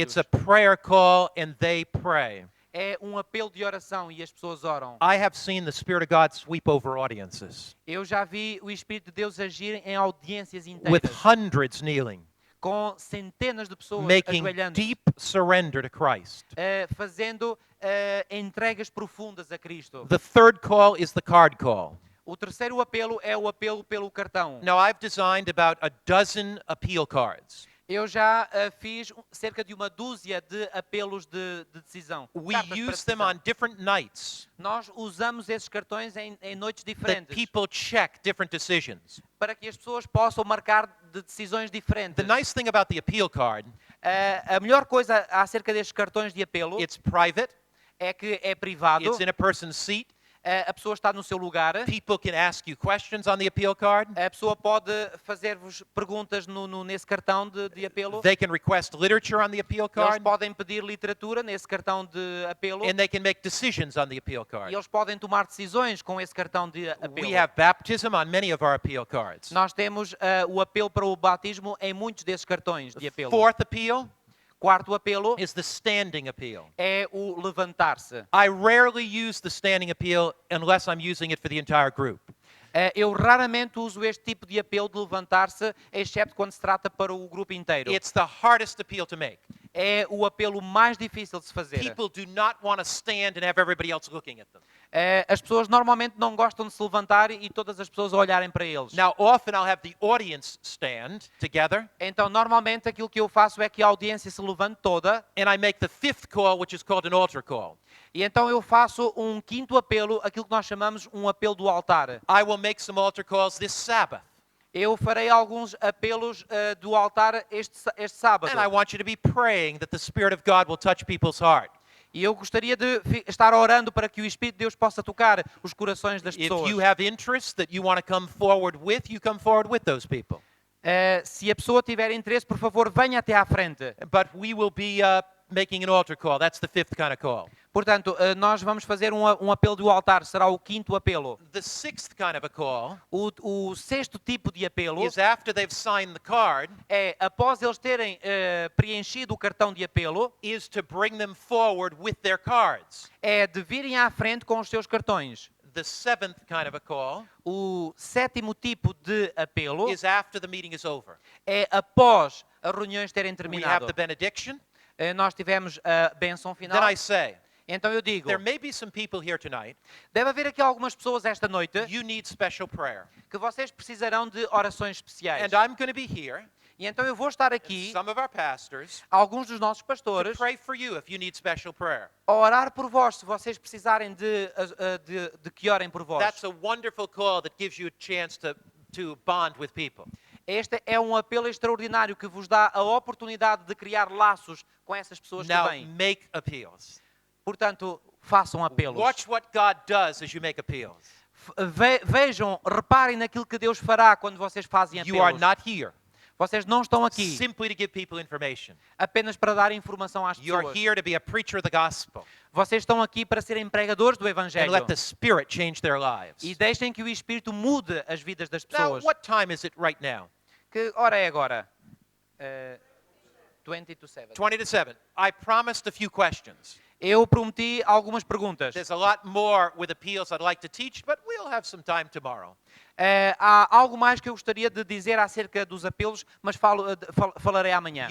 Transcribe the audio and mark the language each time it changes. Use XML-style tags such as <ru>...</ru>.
<en>It's a prayer call and they pray.</en> <pt>É um apelo de oração e as pessoas oram.</pt> <en>I have seen the Spirit of God sweep over audiences</en> <pt>Eu já vi o Espírito de Deus agir em audiências</pt> <en>with</en> <pt>inteiras,</pt> <en>hundreds kneeling,</en> <pt>com centenas de pessoas</pt> <en>making</en> <pt>ajoelhando,</pt> <en>deep surrender to Christ.</en> <pt>fazendo entregas profundas a Cristo.</pt> <en>The third call is the card call.</en> <pt>O terceiro apelo é o apelo pelo cartão.</pt> <en>Now, I've designed about a dozen appeal cards.</en> <pt>Eu já fiz cerca de uma dúzia de apelos de decisão.</pt> <en>We</en> <pt>Cartas para</pt> <en>use them</en> <pt>decisão.</pt> <en>on different nights</en> <pt>Nós usamos esses cartões em noites</pt> <en>that</en> <pt>diferentes</pt> <en>people check different decisions.</en> <pt>para que as pessoas possam marcar de decisões diferentes.</pt> <en>The nice thing about the appeal card,</en> <pt>A melhor coisa acerca destes cartões de apelo</pt> <en>it's private,</en> <pt>é que é privado,</pt> <en>it's in a person's seat.</en> <pt>a pessoa está no seu lugar,</pt> <en>People can ask you questions on the appeal card.</en> <pt>a pessoa pode fazer-vos perguntas nesse cartão de apelo,</pt> <en>They can request literature on the appeal</en> <pt>eles</pt> <en>card,</en> <pt>podem pedir literatura nesse cartão de apelo</pt> <en>and they can make decisions on the appeal</en> <pt>e</pt> <en>card.</en> <pt>eles podem tomar decisões com esse cartão de apelo.</pt> <en>We have baptism on many of our appeal cards.</en> <pt>Nós temos o apelo para o batismo em muitos desses cartões de apelo.</pt> <en>Fourth appeal</en> <pt>Quarto apelo</pt> <en>is the standing appeal.</en> <pt>é o levantar-se.</pt> <en>I rarely use the standing appeal unless I'm using it for the entire group.</en> <pt>Eu raramente uso este tipo de apelo de levantar-se, exceto quando se trata para o grupo inteiro.</pt> <en>It's the hardest appeal to make.</en> <pt>É o apelo mais difícil de se fazer.</pt> <en>People do not want to stand and have everybody else looking at them.</en> <pt>As pessoas normalmente não gostam de se levantar e todas as pessoas a olharem para eles.</pt> <en>Now, often I'll have the audience stand together,</en> <pt>Então, normalmente, aquilo que eu faço é que a audiência se levante toda</pt> <en>and I make the fifth call, which is called an altar call.</en> <pt>e então eu faço um quinto apelo, aquilo que nós chamamos um apelo do altar.</pt> <en>I will make some altar calls this Sabbath,</en> <pt>Eu farei alguns apelos do altar este sábado.</pt> <en>and I want you to be praying that the Spirit of God will touch people's heart.</en> <pt>E eu gostaria de estar orando para que o Espírito de Deus possa tocar os corações das</pt> <en>If</en> <pt>pessoas.</pt> <en>you have interests that you want to come forward with, you come forward with those people.</en> <pt>Se a pessoa tiver interesse, por favor, venha até à frente.</pt> <en>But we will be making an altar call. That's the fifth kind of call.</en> <pt>Portanto, nós vamos fazer um apelo do altar, será o quinto apelo.</pt> <en>The sixth kind of a call</en> <pt>O sexto tipo de apelo</pt> <en>is after they've signed the card,</en> <pt>é, após eles terem preenchido o cartão de apelo,</pt> <en>is to bring them forward with their cards.</en> <pt>é de virem à frente com os seus cartões.</pt> <en>The seventh kind of a call</en> <pt>O sétimo tipo de apelo</pt> <en>is after the meeting is over.</en> <pt>é após as reuniões terem</pt> <en>We have</en> <pt>terminado.</pt> <en>the benediction.</en> <pt>Nós tivemos a bênção final.</pt> <en>Then I say,</en> <pt>Então eu digo,</pt> <en>there may be some people here tonight,</en> <pt>deve haver aqui algumas pessoas esta noite</pt> <en>you need special prayer.</en> <pt>que vocês precisarão de orações especiais.</pt> <en>And I'm going to be here,</en> <pt>E então eu vou estar</pt> <en>and</en> <pt>aqui,</pt> <en>some of our pastors,</en> <pt>alguns dos nossos</pt> <en>to</en> <pt>pastores,</pt> <en>pray for you if you need special prayer.</en> <pt>a orar por vós, se vocês precisarem de que orem por vós.</pt> <en>That's a wonderful call that gives you a chance to bond with people.</en> <pt>Este é um apelo extraordinário que vos dá a oportunidade de criar laços com essas pessoas que</pt> <en>Now,</en> <pt>vêm.</pt> <en>make appeals.</en> <pt>Portanto, façam apelos.</pt> <en>Watch what God does as you make appeals.</en> <pt>Vejam, reparem naquilo que Deus fará quando vocês fazem</pt> <en>You are</en> <pt>apelos.</pt> <en>not here</en> <pt>Vocês não estão aqui</pt> <en>simply to give people information.</en> <pt>apenas para dar informação às</pt> <en>You are</en> <pt>pessoas.</pt> <en>here to be a preacher of the gospel</en> <pt>Vocês estão aqui para serem pregadores do</pt> <en>and</en> <pt>Evangelho.</pt> <en>let the Spirit change their lives.</en> <pt>E deixem que o Espírito mude as vidas das</pt> <en>Now,</en> <pt>pessoas.</pt> <en>what time is it right now?</en> <pt>Que hora é agora?</pt> <en>20 to 7. 20 to 7. I promised a few questions.</en> <pt>Eu prometi algumas perguntas.</pt> <en>There's a lot more with appeals I'd like to teach, but we'll have some time tomorrow.</en> <pt>Há algo mais que eu gostaria de dizer acerca dos apelos, mas falarei amanhã.</pt>